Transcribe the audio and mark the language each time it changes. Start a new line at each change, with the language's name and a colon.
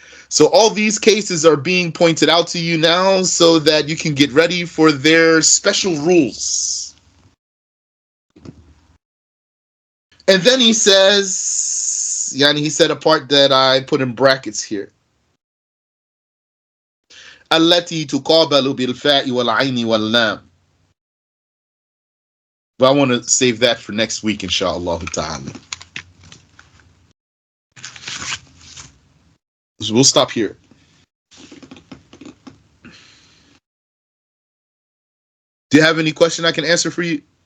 English: So all these cases are being pointed out to you now so that you can get ready for their special rules. And then he says, yani he said a part that I put in brackets here.
Arabic: التي تقابل بالفاء والعين واللام.
English: But I want to save that for next week, inshallah ta'ala. So we'll stop here. Do you have any question I can answer for you?